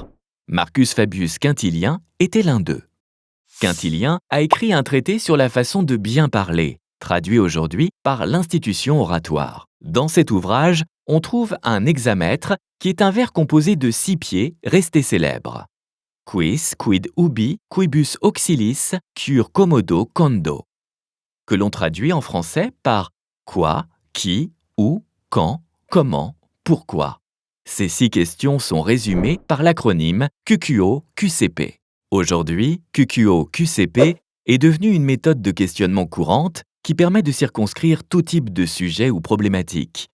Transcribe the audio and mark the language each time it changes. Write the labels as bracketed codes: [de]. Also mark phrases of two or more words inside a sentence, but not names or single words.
[fr] Marcus Fabius Quintilien était l'un d'eux. Quintilien a écrit un traité sur la façon de bien parler, traduit aujourd'hui par l'institution oratoire. Dans cet ouvrage, on trouve un hexamètre qui est un vers composé de 6 pieds resté célèbre. [la] Quis, quid ubi, quibus auxilis, cur commodo condo, [fr] que l'on traduit en français par quoi, qui, où, quand, comment, pourquoi. Ces 6 questions sont résumées par l'acronyme QQO-QCP. Aujourd'hui, QQO-QCP est devenue une méthode de questionnement courante qui permet de circonscrire tout type de sujet ou problématique.